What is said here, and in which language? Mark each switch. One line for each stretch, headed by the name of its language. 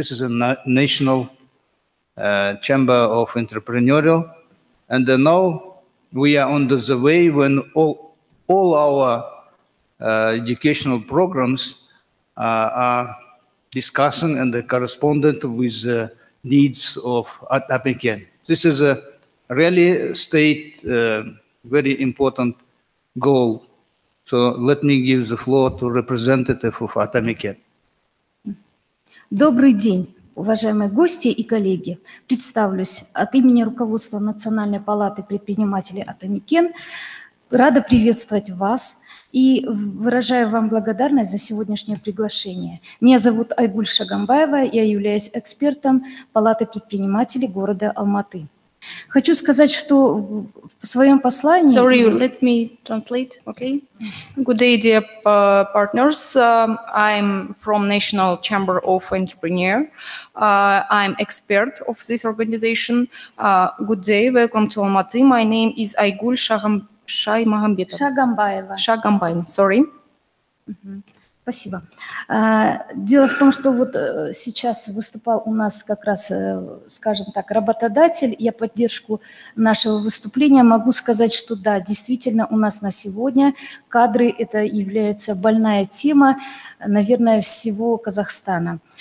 English: This is a national chamber of entrepreneurial, and now we are on the way when all our educational programs are discussing and correspondent with the needs of Atamiken. This is a really state very important goal. So let me give the floor to representative of Atamiken.
Russian: Добрый день, уважаемые гости и коллеги. Представлюсь от имени руководства Национальной палаты предпринимателей Атамикен. Рада приветствовать вас и выражаю вам благодарность за сегодняшнее приглашение. Меня зовут Айгуль Шагамбаева, я являюсь экспертом Палаты предпринимателей города Алматы. Хочу сказать, что в своем послании...
English: Sorry, let me translate, okay? Good day, dear partners. I'm from National Chamber of Entrepreneur. I'm expert of this organization. Good day, welcome to Almaty. My name is Aygul Шагамбаева, sorry.
Russian: Спасибо. Дело в том, что вот сейчас выступал у нас как раз, скажем так, работодатель. Я поддержку нашего выступления могу сказать, что да, действительно у нас на сегодня кадры – это является больная тема, наверное, всего Казахстана.